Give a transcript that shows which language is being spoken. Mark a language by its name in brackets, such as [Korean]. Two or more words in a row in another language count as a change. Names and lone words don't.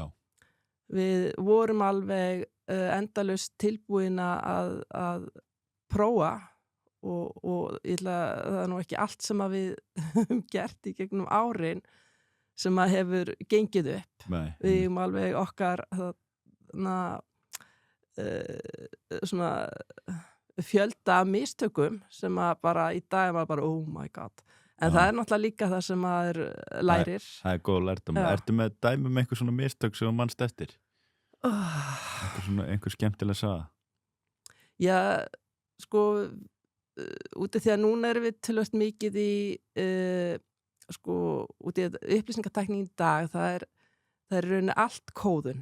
[Icelandic] Við vorum alveg endalaust tilbúin að prófa og það er nú ekki allt sem að við höfum gert í gegnum árin sem að hefur gengið upp. Nei. Við erum alveg okkar svona fjölda mistökum sem að bara í dag var bara [English] oh my god. [Icelandic] En það er náttúrulega líka það sem maður lærir. Það er góð lærdom. Ertu með dæmi um einhver svona mistök sem þú manst eftir? Einhver skemmtileg saga? Já, sko út af því að núna erum við tölvöld mikið í sko út í upplýsingatækni í dag, það er rauninni allt kóðun.